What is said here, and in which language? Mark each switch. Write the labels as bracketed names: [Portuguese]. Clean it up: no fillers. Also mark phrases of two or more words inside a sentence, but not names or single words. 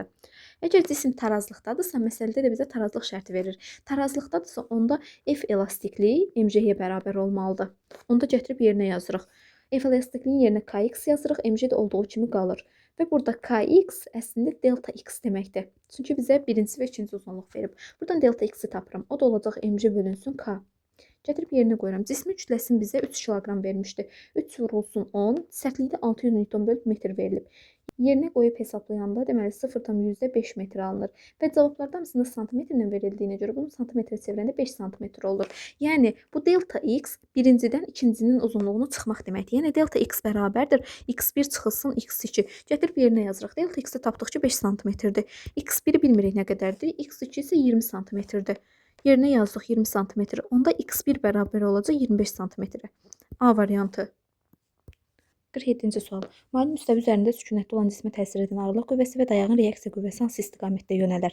[Azerbaijani] Əgər cisim tarazlıqdadırsa, məsələdə də bizə tarazlıq şərti verir. Tarazlıqdadırsa, onda F elastikliyi mc-yə bərabər olmalıdır. Onda gətirib yerinə yazırıq. F elastikliyin yerinə kx yazırıq, mc də olduğu kimi qalır. Və burada kx əslində delta x deməkdir. Çünki bizə birinci və ikinci uzunluq verib. Buradan delta x-i tapıram. O da olacaq mc bölünsün k. Gətirib yerinə qoyuram. Cismin kütləsini bizə 3 kiloqram vermişdi. 3 vurulsun 10, sərtliyi də 600 Newton bölü metr verilib. Yerinə qoyub hesablayanda deməli 0,5 metr alınır. Və cavablardan hamısında santimetrlə verildiyinə görə bunu santimetrə çevirəndə 5 santimetr olur. Yəni bu delta x birincidən ikincinin uzunluğunu çıxmaq deməkdir. Yəni delta x bərabərdir x1 çıxılsın x2. Gətirib yerinə yazırıq. Delta x-i tapdıq ki 5 santimetrdir. x1-i bilmirik nə qədərdir. x2 isə 20 santimetrdir. Yerinə yazdıq 20 santimetr. Onda x1 bərabər olacaq 25 santimetrə. A variantı. 47-ci sual. Maili müstəvi üzərində sükunətli olan cismə təsir edən ağırlıq qüvvəsi və dayağın reaksiya qüvvəsi hansı istiqamətdə yönələr?